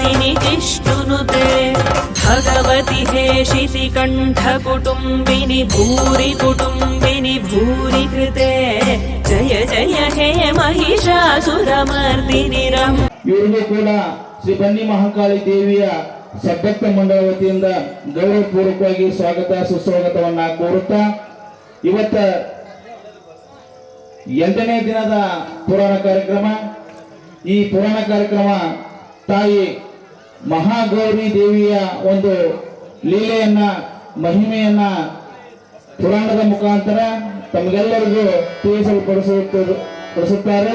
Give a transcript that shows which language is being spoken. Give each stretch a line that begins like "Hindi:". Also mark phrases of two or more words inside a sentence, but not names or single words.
Sanskrit: तिष्ठुनुते भगवति हे शितिकण्ठकुटुम्बिनि भूरि कुटुम्बिनि भूरि कृते जय जय हे महिषासुरमर्दिनि रम।
Kannada: ಇವರಿಗೂ ಕೂಡ ಶ್ರೀ ಬನ್ನಿ ಮಹಾಕಾಳಿ ದೇವಿಯ ಸದ್ಭಕ್ತ ಮಂಡಳ ವತಿಯಿಂದ ಗೌರವಪೂರ್ವಕವಾಗಿ ಸ್ವಾಗತ ಸುಸ್ವಾಗತವನ್ನ ಕೋರುತ್ತಾ ಇವತ್ತ 8ನೇ ದಿನದ ಪುರಾಣ ಕಾರ್ಯಕ್ರಮ. ಈ ಪುರಾಣ ಕಾರ್ಯಕ್ರಮ ತಾಯಿ ಮಹಾಗೌರಿ ದೇವಿಯ ಒಂದು ಲೀಲೆಯನ್ನ ಮಹಿಮೆಯನ್ನ ಪುರಾಣದ ಮುಖಾಂತರ ತಮಗೆಲ್ಲರಿಗೂ ತಿಳಿಸಲ್ಪಡಿಸುತ್ತಾರೆ.